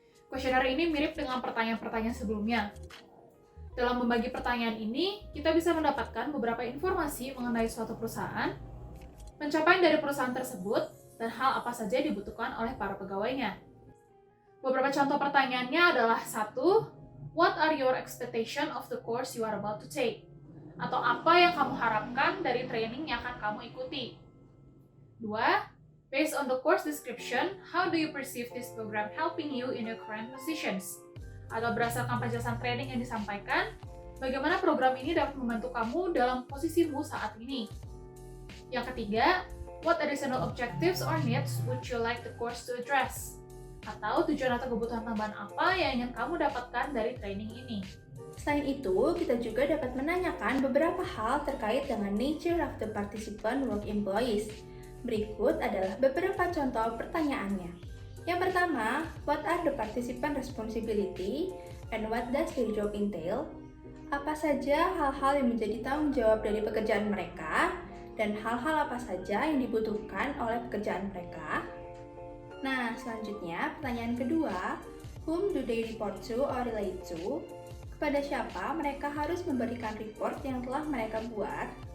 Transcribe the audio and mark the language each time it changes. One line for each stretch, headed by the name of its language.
Indonesian: Questionnaire ini mirip dengan pertanyaan-pertanyaan sebelumnya. Dalam membagi pertanyaan ini, kita bisa mendapatkan beberapa informasi mengenai suatu perusahaan, pencapaian dari perusahaan tersebut, dan hal apa saja yang dibutuhkan oleh para pegawainya. Beberapa contoh pertanyaannya adalah 1.
English: What are your expectation of the course you are about to take?
Indonesian: Atau apa yang kamu harapkan dari training yang akan kamu ikuti? 2.
English: Based on the course description, how do you perceive this program helping you in your current positions?
Indonesian: Atau berdasarkan penjelasan training yang disampaikan, bagaimana program ini dapat membantu kamu dalam posisimu saat ini? Yang ketiga,
English: what additional objectives or needs would you like the course to address?
Indonesian: Atau tujuan atau kebutuhan tambahan apa yang ingin kamu dapatkan dari training ini? Selain itu, kita juga dapat menanyakan beberapa hal terkait dengan
English: nature of the participant work employees.
Indonesian: Berikut adalah beberapa contoh pertanyaannya. Yang pertama,
English: what are the participant responsibility and what does their job entail?
Indonesian: Apa saja hal-hal yang menjadi tanggung jawab dari pekerjaan mereka? Dan hal-hal apa saja yang dibutuhkan oleh pekerjaan mereka? Nah, selanjutnya pertanyaan kedua,
English: whom do they report to or relate to?
Indonesian: Kepada siapa mereka harus memberikan report yang telah mereka buat?